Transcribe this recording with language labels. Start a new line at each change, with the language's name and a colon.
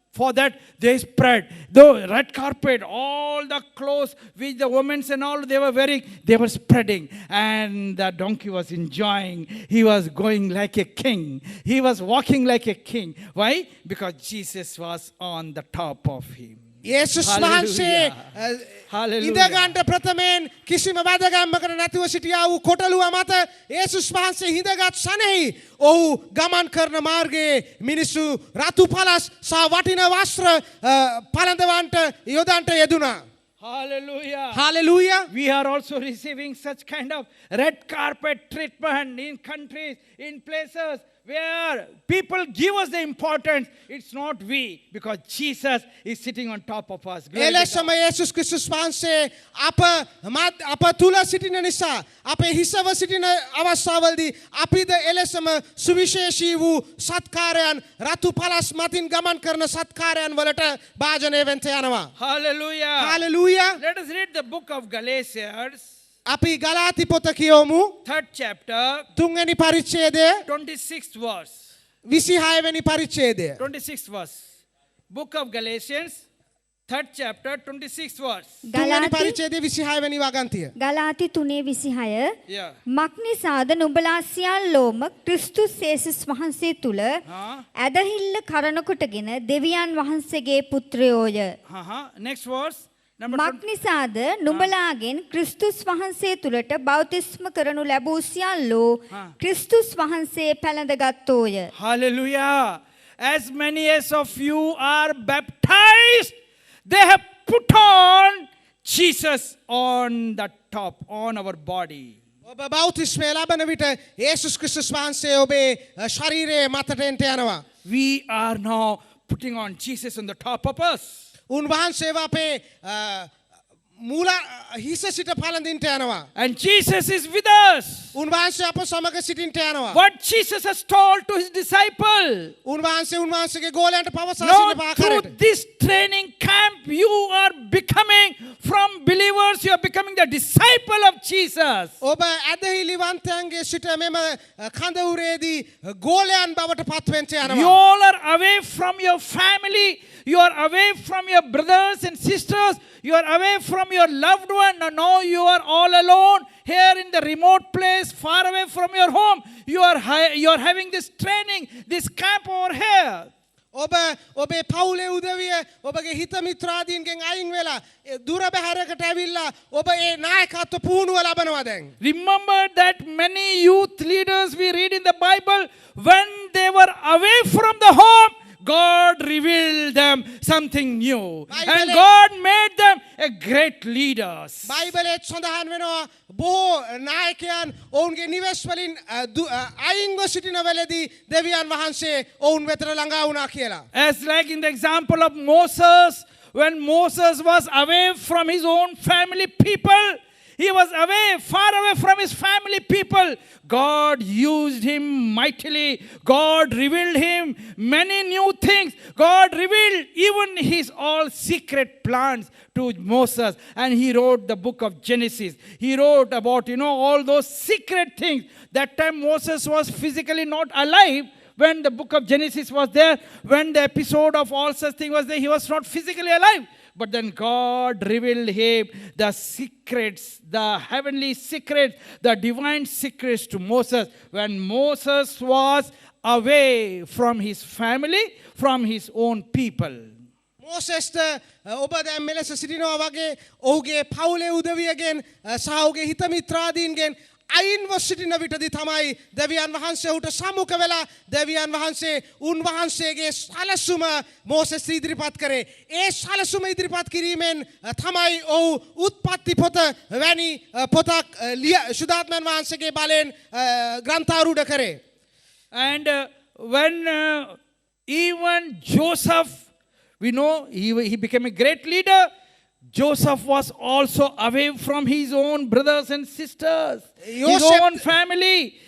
English: For that they spread the red carpet, all the clothes which the women and all they were wearing, they were spreading. And the donkey was enjoying. He was going like a king. He was walking like a king. Why? Because Jesus was on the top of him.
Sinhala: යේසුස් වහන්සේ ඉඳගන්ට ප්‍රථමයෙන් කිසිම වැදගැම්මකට නැතිව සිටියා වූ කොටලුව මත යේසුස් වහන්සේ හිඳගත් සනෙහි ඔහු ගමන් කරන මාර්ගයේ මිනිස්සු රතු පළස් සහ වටිනා වස්ත්‍ර පළඳවන්නට යොදන්ට යෙදුණා.
English: Hallelujah. Hallelujah. We are also receiving such kind of red carpet treatment in countries, in places where people give us the importance. It's not we, because Jesus is sitting on top of us.
Sinhala: එලෙසම යේසුස් ක්‍රිස්තුස් වහන්සේ අප තුල සිටින නිසා අපේ හිසව සිටින අවස්ථාවලදී අපිද එලෙසම සුවිශේෂී වූ සත්කාරයන් රතු පළස් මතින් ගමන් කරන සත්කාරයන් වලට භාජනය වෙන්න යනවා.
English: Hallelujah. Hallelujah. Let us read the book of Galatians.
Sinhala: අපි ගලාති පොත කියවමු.
English: 3rd chapter.
Sinhala: 3 වෙනි පරිච්ඡේදය.
English: 26th verse.
Sinhala: 26 වෙනි පරිච්ඡේදය.
English: 26th verse. Book of Galatians, 3rd chapter, 26th verse.
Sinhala: 3 වෙනි පරිච්ඡේදය 26 වෙනි වගන්තිය. ගලාති 3:26
English: Yeah.
Sinhala: මක්නිසාද නුඹලා සියල්ලෝම ක්‍රිස්තුස් යේසුස් වහන්සේ තුල ඇදහිල්ල කරන කොටගෙන දෙවියන් වහන්සේගේ පුත්‍රයෝය.
English: Next verse, Number
Sinhala: මක්නිසාද නුඹලාගෙන් ක්‍රිස්තුස් වහන්සේ තුළට බෞතිස්ම කරනු ලැබූ සියල්ලෝ ක්‍රිස්තුස් වහන්සේ පැළඳගත්තෝය.
English: Hallelujah. As many as of you are baptized, they have put on Jesus on the top, on our body.
Sinhala: ඔබ බෞතිස්මය ලබන විට යේසුස් ක්‍රිස්තුස් වහන්සේ ඔබේ ශරීරයේ මතට එන්ට යනවා.
English: We are now putting on Jesus on the top of us.
Sinhala: උන්වහන්සේව අපේ මූල හිස සිට පළඳින්ට යනවා.
English: And Jesus is with us.
Sinhala: උන්වහන්සේ අප සමග සිටින්ට යනවා.
English: What Jesus has told to his disciple.
Sinhala: උන්වහන්සේ උන්වහන්සේගේ ගෝලයන්ට පවසා
English: Now
Sinhala: සිටින
English: through
Sinhala: ආකාරයට
English: this training camp, you are becoming from believers, you are becoming the disciple of Jesus.
Sinhala: ඔබ ඇදහිලිවන්තයන්ගේ සිට මෙම කඳවුරේදී ගෝලයන් බවට පත්වෙන්ට
English: You
Sinhala: යනවා.
English: all are away from your family. You are away from your brothers and sisters. You are away from your loved one. Now you are all alone here in the remote place, far away from your home. You are having this training, this camp over here.
Sinhala: ඔබ ඔබේ පවුලේ උදවිය ඔබගේ හිත මිත්‍රාදීන්ගෙන් අයින් වෙලා දුර බැහැරකට ඇවිල්ලා ඔබ ඒ නායකත්ව පුහුණුව ලබනවා දැන්.
English: Remember that many youth leaders we read in the Bible, when they were away from the home, God revealed them something new. And God made them a great leaders.
Sinhala: බයිබලයේ සඳහන් වෙනවා බොහෝ නායකයන් ඔවුන්ගේ නිවෙස් වලින් අයින්ව සිටින වෙලදී දෙවියන් වහන්සේ ඔවුන් වෙතට ළඟා වුණා කියලා.
English: As like in the example of Moses, when Moses was away from his own family people, he was away, far away from his family people. God used him mightily. God revealed him many new things. God revealed even his all secret plans to Moses. And he wrote the book of Genesis. He wrote about, all those secret things. That time Moses was physically not alive. When the book of Genesis was there, when the episode of all such things was there, he was not physically alive. But then God revealed him the secrets, the heavenly secrets, the divine secrets to Moses. When Moses was away from his family, from his own people.
Sinhala: මෝසෙස්ට ඔබ දැන් මෙලෙස සිටිනවා වගේ ඔහුගේ පවුලේ උදවියගෙන් සහ ඔහුගේ හිත මිත්‍රාදීන්ගෙන් අයින්ව සිටින විටදී තමයි දෙවියන් වහන්සේ උට සමුඛ වෙලා දෙවියන් වහන්සේ උන්වහන්සේගේ සැලසුම මෝසෙස් ඉදිරිපත් කරේ. ඒ සැලසුම ඉදිරිපත් කිරීමෙන් තමයි ඔහු උත්පත්ති පොත වැනි පොතක් සුදාත්මයන් වහන්සේගේ බලෙන් ග්‍රන්ථාරූඪ කරේ.
English: And when even Joseph, we know he became a great leader. Joseph was also away from his own brothers and sisters, his own family.